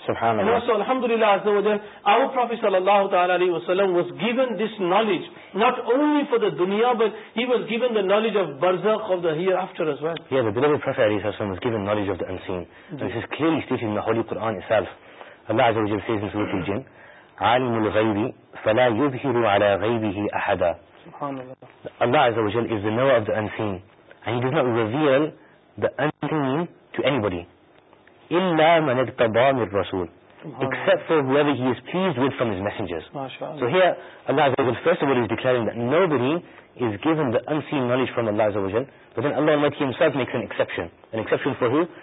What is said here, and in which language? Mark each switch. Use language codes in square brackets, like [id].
[en] Subhanallah. So alhamdulillah azza wa jal, our Prophet sallallahu alayhi wa sallam was given this knowledge, not only for the dunya, but he was given the knowledge of barzakh, of the hereafter as well. Yeah, the beloved Prophet alayhi wa sallam was given knowledge of the unseen. And this is clearly stated in the Holy Quran itself. Allah [ar] عز وجل [en] says in Surah Al-Jin, [ar] عالم الغيب فلا يظهر على غيبه أحدا. [en] Allah عز وجل is the knower of the unseen, and he does not reveal the unseen to anybody [ar] إلا من اقتضى من الرسول, [en] except for whoever he is pleased with from his messengers. So here Allah عز وجل first of all is declaring that nobody is given the unseen knowledge from Allah عز وجل, but then Allah Almighty himself makes an exception. An exception for who?